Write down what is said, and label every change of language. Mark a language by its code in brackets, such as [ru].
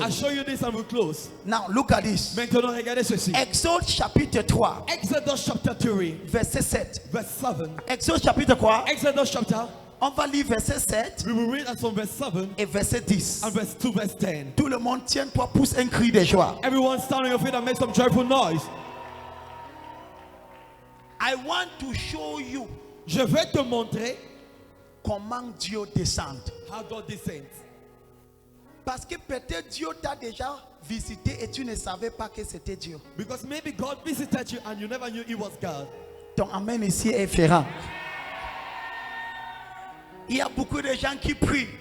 [en] I'll show you this and we'll close. Now look at this. [fr] Maintenant, regardez ceci. Exode chapitre 3, [en] Exodus chapter 3, [fr] verset 7. [en] verse 7. [fr] Exode chapitre quoi? [en] Exodus chapter, [fr] On va lire verset 7 [en] we will read as from verse 7 [fr] et verset 10. [en] and verse 2, verse 10. [fr] Tout le monde tiens-toi, pousse un cri de joie. [en] Everyone stand on your feet and make some joyful noise. I want to show you [fr] Je vais te montrer comment Dieu descend. [en] how God descends. [fr] Parce que peut-être Dieu t'a déjà visité et tu ne savais pas que c'était Dieu. [en] Because maybe God visited you and you never knew it was God. [fr] Ton amen ici est différent. Il y a beaucoup de gens qui prient.